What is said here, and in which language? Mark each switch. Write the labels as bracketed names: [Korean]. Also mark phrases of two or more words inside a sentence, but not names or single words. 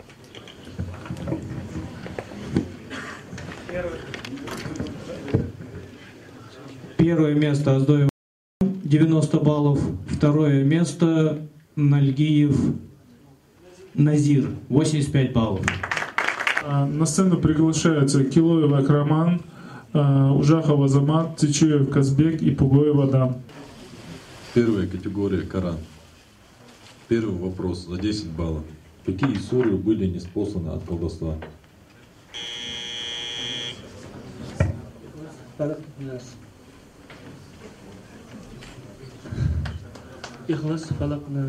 [Russian] Первое место Аздоев 90 баллов. Второе место Нальгиев Назир 85 баллов. На сцену приглашаются Килоев Акраман, Ужахов Азамат, Цичуев Казбек и Пугоев Адам. Первая категория Коран. Первый вопрос за 10 баллов. Какие суры были ниспосланы от колдовства? Ихлас, Фалак, Нас.